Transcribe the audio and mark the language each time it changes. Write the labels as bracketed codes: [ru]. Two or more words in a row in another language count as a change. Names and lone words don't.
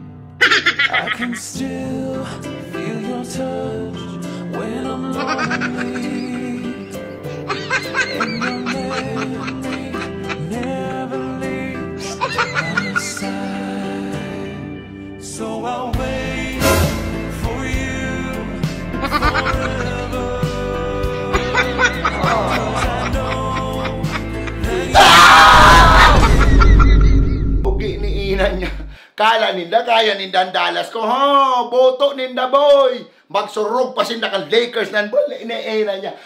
[en] I can still feel your touch when I'm lonely, and your memory never leaves my side. So I'll wait for you forever. [bik] Pugi ni ina niya. Kala ninda, kaya ninda ang Dallas ko. Ha, boto ninda, boy. Magsurog pa sinda kang Lakers nan bol. Ina niya.